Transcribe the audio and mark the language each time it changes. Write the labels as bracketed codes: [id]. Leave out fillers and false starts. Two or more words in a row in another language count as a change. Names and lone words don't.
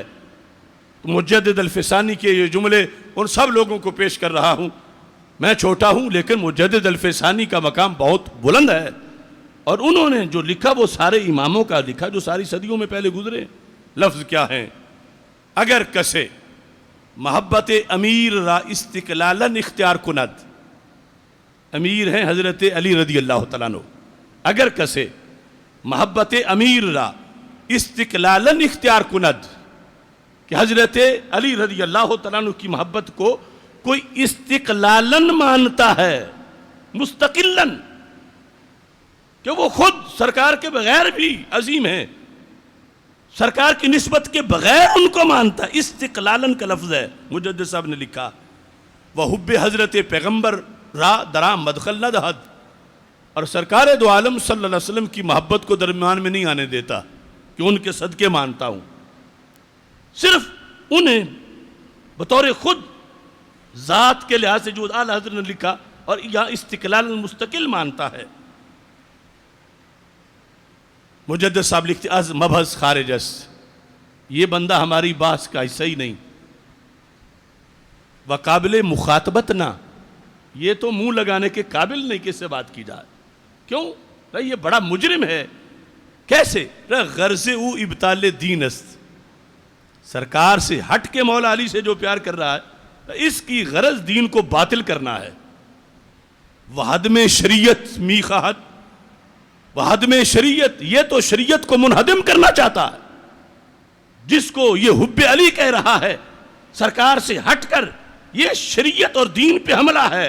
[ur] مجدد الفسانی کے یہ جملے ان سب لوگوں کو پیش کر رہا ہوں۔ میں چھوٹا ہوں لیکن مجدد الفسانی کا مقام بہت بلند ہے، اور انہوں نے جو لکھا وہ سارے اماموں کا لکھا جو ساری صدیوں میں پہلے گزرے۔ لفظ کیا ہیں؟ [fa] اگر کسے محبت امیر را استقلالاً اختیار کند، [ur] امیر ہیں حضرت علی [ar] رضی اللہ تعالیٰ [fa] عنہ، اگر کسے محبت امیر را استقلالاً اختیار کند، [ur] کہ حضرت علی [ar] رضی اللہ تعالیٰ عنہ [ur] کی محبت کو کوئی استقلالاً مانتا ہے، مستقلاً، کہ وہ خود سرکار کے بغیر بھی عظیم ہیں، سرکار کی نسبت کے بغیر ان کو مانتا ہے، استقلالاً کا لفظ ہے۔ مجدد صاحب نے لکھا [fa] وحب حضرت پیغمبر را درام مدخل نہ دہد، [ur] اور سرکار دو عالم [ar] صلی اللہ علیہ وسلم [ur] کی محبت کو درمیان میں نہیں آنے دیتا کہ ان کے صدقے مانتا ہوں، صرف انہیں بطور خود ذات کے لحاظ سے جو اعلیٰ حضرت نے لکھا، اور یہاں استقلال مستقل مانتا ہے۔ مجدد صاحب لکھتے [fa] از مبحث خارجس، [ur] یہ بندہ ہماری بحث کا حصہ ہی نہیں، [fa] وقابل مخاطبت نہ، [ur] یہ تو منہ لگانے کے قابل نہیں کہ اس سے بات کی جائے۔ کیوں؟ یہ بڑا مجرم ہے۔ کیسے؟ [fa] غرض او ابطال دین است، [ur] سرکار سے ہٹ کے مولا علی سے جو پیار کر رہا ہے، اس کی غرض دین کو باطل کرنا ہے۔ [fa] وہدم شریعت می خواہد، وہدم شریعت، [ur] یہ تو شریعت کو منہدم کرنا چاہتا ہے، جس کو یہ حب علی کہہ رہا ہے سرکار سے ہٹ کر، یہ شریعت اور دین پہ حملہ ہے۔